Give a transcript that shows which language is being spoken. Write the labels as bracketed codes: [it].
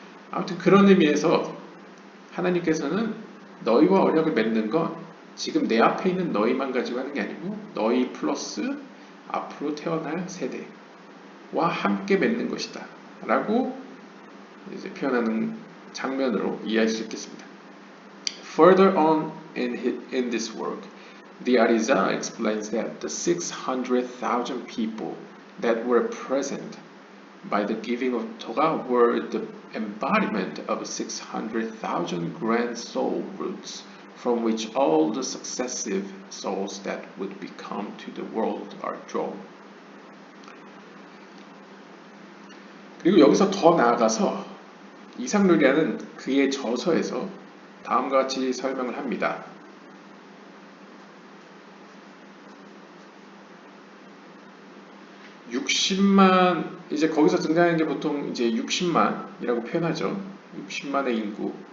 [ko] 아무튼 그런 의미에서 하나님께서는 너희와 언약을 맺는 건 지금 내 앞에 있는 너희만 가지고 하는 게 아니고 너희 플러스 앞으로 태어날 세대와 함께 맺는 것이다 라고 이제 표현하는 장면으로 이해할 수 있겠습니다. [en] Further on in this work, the Arizal explains that the 600,000 people that were present by the giving of Torah were the embodiment of 600,000 grand soul roots from which all the successive souls that would become to the world are drawn. [ko] 그리고 여기서 더 나아가서 이상루리아는 그의 저서에서 다음과 같이 설명을 합니다. 60만, 이제 거기서 등장하는 게 보통 이제 60만이라고 표현하죠. 60만의 인구.